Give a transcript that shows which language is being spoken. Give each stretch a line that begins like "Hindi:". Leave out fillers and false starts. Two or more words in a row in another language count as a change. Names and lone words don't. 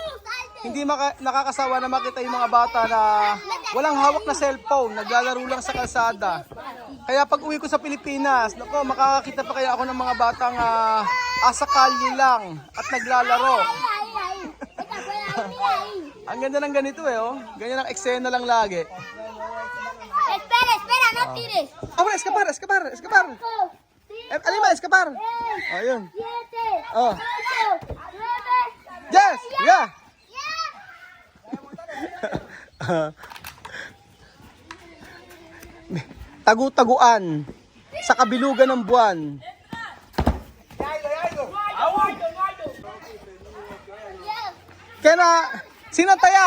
Filipino: Hindi nakakasawa na makita yung mga bata na walang hawak na cellphone, naglalaro lang sa kalsada. Kaya pag uwi ko sa Pilipinas, nako, makakakita pa kaya ako ng mga batang asa kalye lang at naglalaro. Ang ganda ng ganito oh. Ganyan ang eksena lang lagi.
Spanish: Espera, no tires. Escapar. Alima, escapar.
Filipino: Oh, yun. 7, Oh. 8, 9.
English: Yes! Yeah!
Filipino: Tagu-taguan sa kabilugan ng buwan. Kaya na, sino ang taya?